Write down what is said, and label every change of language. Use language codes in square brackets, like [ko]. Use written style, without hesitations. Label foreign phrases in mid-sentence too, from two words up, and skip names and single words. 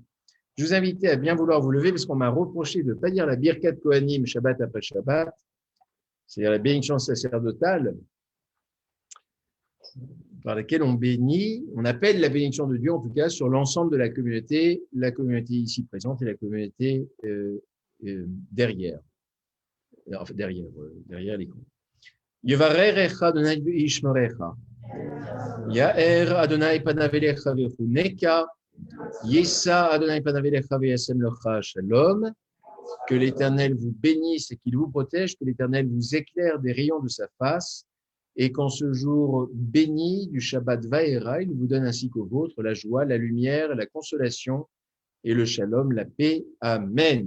[fr] Je vous invite à bien vouloir vous lever parce qu'on m'a reproché de ne pas dire la [he] ברכת כהנים [fr] Shabbat après Shabbat, c'est-à-dire la bénédiction sacerdotale par laquelle on bénit, on appelle la bénédiction de Dieu en tout cas sur l'ensemble de la communauté ici présente et la communauté derrière l'écran. [he] יברכך אדני וישמרך יאר אדני פניו אליך ויחנך ישא אדני פניו אליך וישם לך שלום. [fr] Que l'Éternel vous bénisse et qu'il vous protège, que l'Éternel vous éclaire des rayons de sa face, et qu'en ce jour béni du [he] שבת וארא, [fr] il vous donne ainsi qu'au vôtre la joie, la lumière, la consolation et le shalom, la paix. Amen.